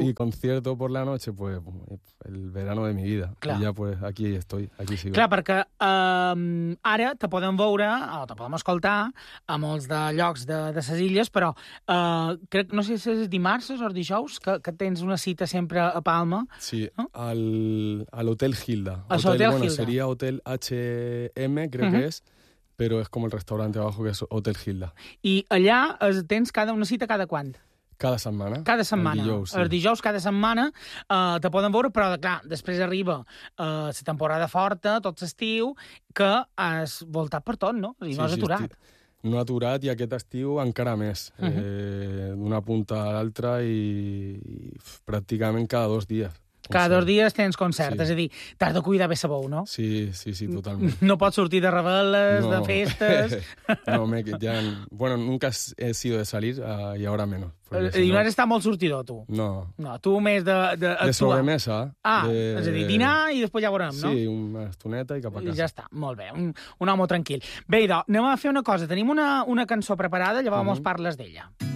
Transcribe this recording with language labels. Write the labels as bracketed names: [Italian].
[Spanish] Y concierto por la noche, pues el verano de mi vida. Claro. Y ya pues aquí estoy, aquí sigo. [Catalan] Clar, perquè ara te podem veure o te podem escoltar a molts de llocs de ses illes, però crec, no sé si és dimarts o dijous, que tens una cita sempre a Palma. Sí, no? A l'Hotel Gilda. A l'Hotel Gilda. Bueno, seria Hotel HM, crec que és. [Spanish] Pero es como el restaurante abajo, que es Hotel Gilda. [Catalan] I allà tens cada una cita cada quant? Cada setmana. Cada setmana. El dijous, sí. El dijous, cada setmana, te poden veure, però, clar, després arriba la temporada forta, tot l'estiu, que has voltat per tot, no? I sí, no has aturat. Sí, no aturat, i aquest estiu encara més. Uh-huh. D'una punta a l'altra i pràcticament cada dos dies. Cada dos dies tens concert, sí. És a dir, t'has de cuidar bé sa bou, no? Sí, sí, sí, totalment. No pots sortir de reveles, no. De festes... [Spanish] No, me, ya, bueno, nunca he sido de salir y ahora menos. [Catalan] I no has estat molt sortidor, tu? No. No, tu més de actuar. De sobremesa. Ah, és a dir, dinar i després ja veurem, sí, no? Sí, una estoneta i cap a casa. Ja està, molt bé, un home tranquil. Bé, idò, anem a fer una cosa. Tenim una cançó preparada, llavors parles d'ella.